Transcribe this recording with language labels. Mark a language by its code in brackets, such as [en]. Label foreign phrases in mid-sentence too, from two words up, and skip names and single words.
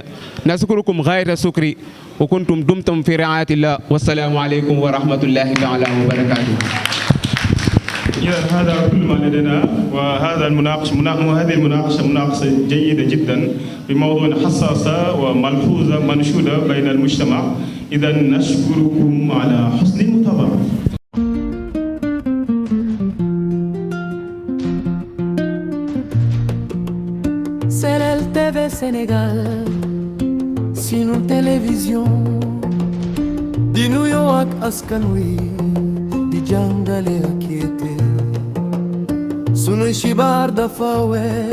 [ar] نشكركم غاية الشكر، وكنتم دمتم في رعاية الله، والسلام عليكم ورحمة الله تعالى وبركاته. إذا هذا كل ما لدينا، وهذا هذه المناقشة مناقشة جيدة جدا بموضوع حساسة وملحوظة منشودة بين المجتمع. إذا نشكركم على حسن المتابعة. [wo] Será el TV Sénégal, sinu télévision di nuyoo ak askan wi, di jàngale ak yete, sunu xibaar dafa weer.